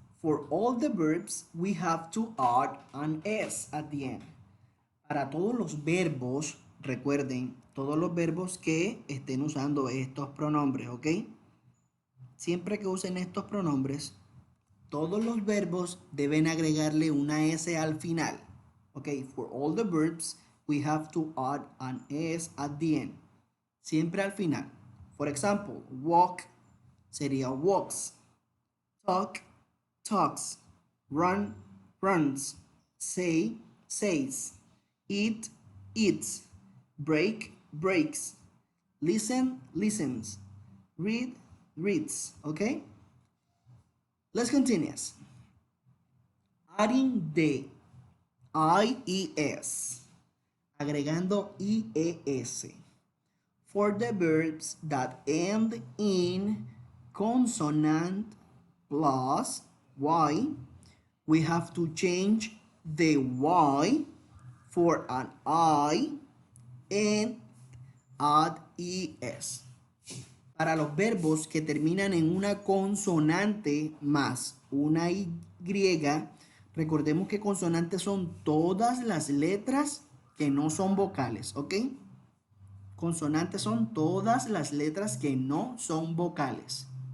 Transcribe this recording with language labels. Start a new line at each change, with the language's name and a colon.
English: For all the verbs, we have to add an S at the end.
Spanish: Para todos los verbos, recuerden, todos los verbos que estén usando estos pronombres, ¿ok? Siempre que usen estos pronombres, todos los verbos deben agregarle una S al final.
English: Okay, for all the verbs, we have to add an S at the end.
Spanish: Siempre al final.
English: For example, walk
Spanish: sería walks.
English: Talk, talks. Run, runs. Say, says. Eat, eats. Break, breaks. Listen, listens. Read, reads. Okay? Let's continue. Adding the IES,
Spanish: agregando IES.
English: For the verbs that end in consonant plus Y, we have to change the Y for an I and add ES.
Spanish: Para los verbos que terminan en una consonante más una Y, recordemos que consonantes son todas las letras que no son vocales, ¿ok? Consonantes son todas las letras que no son vocales.